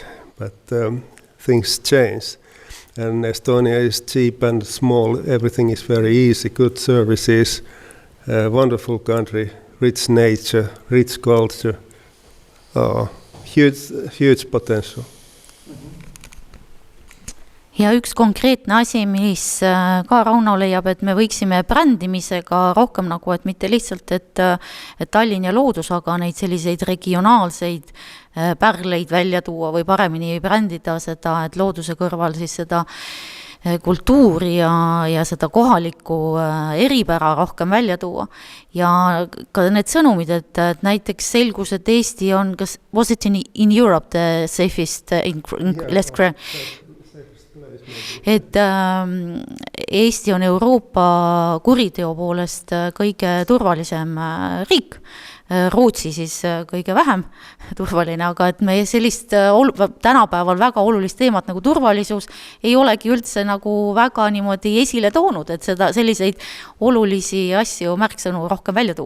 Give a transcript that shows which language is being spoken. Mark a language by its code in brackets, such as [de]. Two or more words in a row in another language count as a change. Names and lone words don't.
[en] But things change, and Estonia is cheap and small. Everything is very easy, good services, wonderful country, rich nature, rich culture, huge potential. [et] Ja üks konkreetne asi, mis ka Rauno leiab, et me võiksime brändimisega rohkem nagu, et mitte lihtsalt, et Tallinn ja loodus, aga neid selliseid regionaalseid pärleid välja tuua või paremini brändida seda, et looduse kõrval siis seda kultuuri ja seda kohalikku eripära rohkem välja tuua. Ja ka need sõnumid, et näiteks selgus, et Eesti on, [en] was it in Europe the safest, less crime? [et] Et Eesti on Euroopa kuriteo poolest kõige turvalisem riik, Rootsi siis kõige vähem turvaline, aga et me sellist tänapäeval väga olulist teemat nagu turvalisus ei olegi üldse nagu väga niimoodi esile toonud, et selliseid olulisi asju märksõnu rohkem välja tuua.